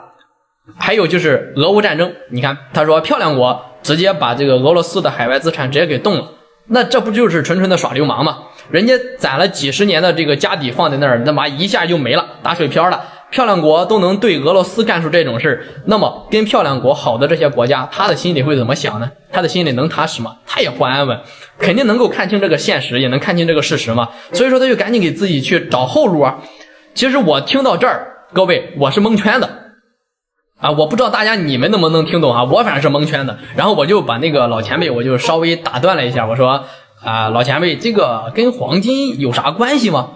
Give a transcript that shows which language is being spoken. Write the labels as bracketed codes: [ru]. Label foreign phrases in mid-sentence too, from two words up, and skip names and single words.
[zh] 還有就是俄烏戰爭，你看他說漂亮國直接把這個俄羅斯的海外資產直接給凍了，那這不就是纯纯的耍流氓嗎？人家攒了幾十年的這個家底放在那兒，那麼一下就沒了，打水漂了。漂亮國都能對俄羅斯幹出這種事，那麼跟漂亮國好的這些國家，他的心裡會怎麼想呢？他的心裡能踏實嗎？他也不安穩，肯定能夠看清這個現實，也能看清這個事實嘛。所以說他就趕緊給自己去找後路其實我聽到這兒，各位我是蒙圈的我不知道大家你們能不能聽懂我反正是蒙圈的。然後我就把那個老前輩我就稍微打斷了一下，我說老前輩，這個跟黃金有啥關係嗎？